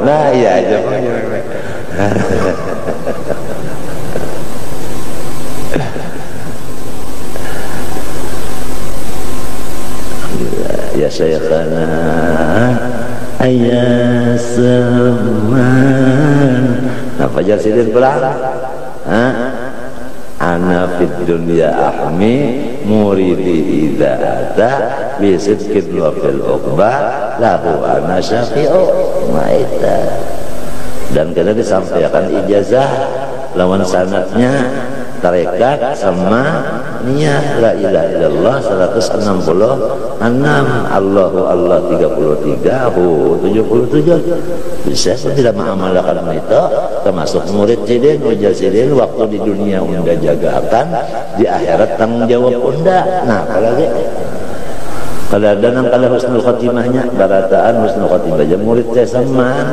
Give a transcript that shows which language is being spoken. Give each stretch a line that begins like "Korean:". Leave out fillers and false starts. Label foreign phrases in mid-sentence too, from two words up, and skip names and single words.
Banjar: Nah iya aja.
Arabic: يا شيخنا
Banjar: ayah Saman. Apa jar sidin pulang?
Arabic: أنا في الدنيا أحمي مريدي إذا أتى بصدق وفي العقبى له أنا شافع ميتا.
Banjar: Dan kena disampaikan ijazah lawan sanadnya tarekat sama niat
Arabic: لا إله إلا الله
Banjar: 166,
Arabic: الله الله
Banjar: 33, hu 77. Bisa tidak mengamalkan itu, termasuk murid sidin, ujar sidin, waktu di dunia unda jagakan, di akhirat tanggung jawab unda. Nah, apalagi kalau ada nang kalau husnul khotimahnya, barataan
Arabic: حسن الخاتمة
Banjar: aja murid saya sama.